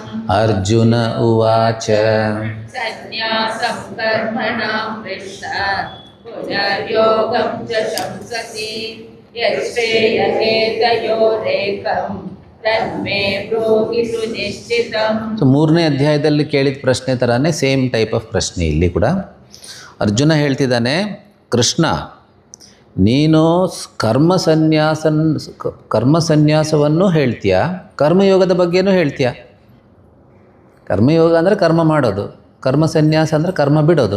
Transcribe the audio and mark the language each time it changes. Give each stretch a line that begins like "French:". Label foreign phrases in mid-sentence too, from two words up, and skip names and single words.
Sanskrit: ಅರ್ಜುನ ಉವಾಚ सन्न्यासं कर्मणां कृष्ण पुनर्योगं च शंससि यच्छ्रेय एतयोरेकं तन्मे ब्रूहि सुनिश्चितम्.
Kannada: ಸೊ 3ನೇ ಅಧ್ಯಾಯದಲ್ಲಿ ಕೇಳಿದ ಪ್ರಶ್ನೆ ಥರನೇ
English: same type of
Kannada: ಪ್ರಶ್ನೆ ಇಲ್ಲಿ ಕೂಡ. ಅರ್ಜುನ ಹೇಳ್ತಿದ್ದಾನೆ, ಕೃಷ್ಣ ನೀನು ಕರ್ಮ ಸನ್ಯಾಸವನ್ನು ಹೇಳ್ತೀಯ, ಕರ್ಮಯೋಗದ ಬಗ್ಗೆನೂ ಹೇಳ್ತೀಯ. ಕರ್ಮಯೋಗ ಅಂದರೆ ಕರ್ಮ ಮಾಡೋದು, ಕರ್ಮ ಸನ್ಯಾಸ ಅಂದರೆ ಕರ್ಮ ಬಿಡೋದು.